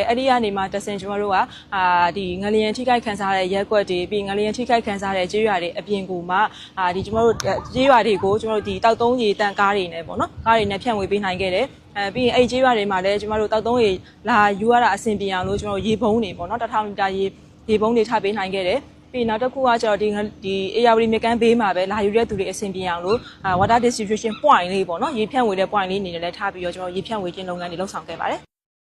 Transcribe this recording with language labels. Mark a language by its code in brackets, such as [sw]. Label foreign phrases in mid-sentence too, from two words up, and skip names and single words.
[my] အဲ့ဒီကနေမှတဆင်ကျွန်တော်တို့ကဒီငလျင်ထိခိုက်ခံစားရတဲ့ရက်ကွက်တွေပြီးငလျင်ထိခိုက်ခံစားရတဲ့ကြေးရွာတွေအပြင်ကိုမှဒီကျွန်တော်တို့ကြေးရွာတွေကိုကျွန်တော်တို့ဒီတောက်သုံးရေတက်ကားတွေနဲ့ပေါ့နော်ကားတွေနဲ့ဖြန့်ဝေပေးနိုင်ခဲ့တယ်ပြီးရင်အဲ့ကြေးရွာတွေမှာလည်းကျွန်တော်တို့တောက်သုံးရေလာယူရတာအဆင်ပြေအောင်လို့ကျွန်တော်ရေပုံးတွေပေါ့နော်1000လီတာရေပုံးတွေထားပေးနိုင်ခဲ့တယ်ပြီးနောက်တစ်ခုကကျတော့ဒီ AR မြကန်းဘေးမှာပဲလာယူတဲ့သူတွေအဆင်ပြေအောင်လို့ [en] water distribution point [my] လေးပေါ့နော်ရေဖြန့်ဝေတဲ့ point လေးအနေနဲ့လည်းထားပြီးတော့ကျွန်တော်ရေဖြန့်ဝေခြင်းလုပ်ငန်းတွေလုပ်ဆောင်ခဲ့ပါတယ်